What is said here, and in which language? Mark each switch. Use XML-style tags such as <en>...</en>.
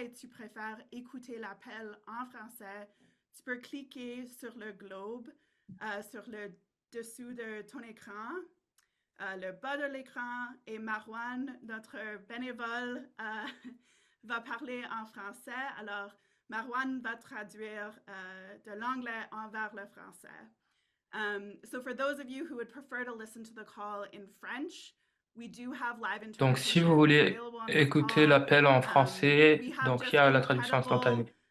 <fr>Tu préfères écouter l'appel en français, tu peux cliquer sur le globe, sur le dessous de ton écran, le bas de l'écran, et Marwan, notre bénévole, va parler en français. Alors, Marwan va traduire de l'anglais vers le français.</fr> <en>So for those of you who would prefer to listen to the call in French,</en> <fr>donc, si vous voulez écouter l'appel en français, donc il y a la traduction instantanée.</fr>